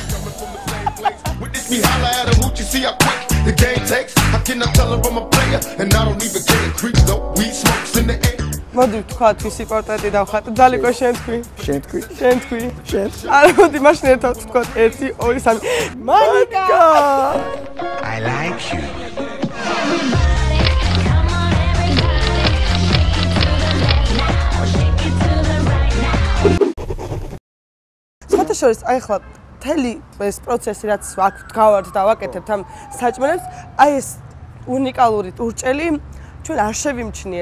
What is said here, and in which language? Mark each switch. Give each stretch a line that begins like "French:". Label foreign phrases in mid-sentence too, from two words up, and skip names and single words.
Georgian: მოდი ვთქვათ, ვისი პორტრეტი დავხატე. ძალიკო შენ თქვი. შენ თქვი. არა, მოდი მაშინ ერთად ვთქვათ. 1, 2, 3. მანიკა!
English: I like you.
Georgian: შორის აი ხლა მთელი ეს პროცესი რაც აქ გავართ და ვაკეთებთ ამ საჭმელებს, აი ეს უნიკალური ურჭელი ჩვენ არ შევიმჩნიეთ.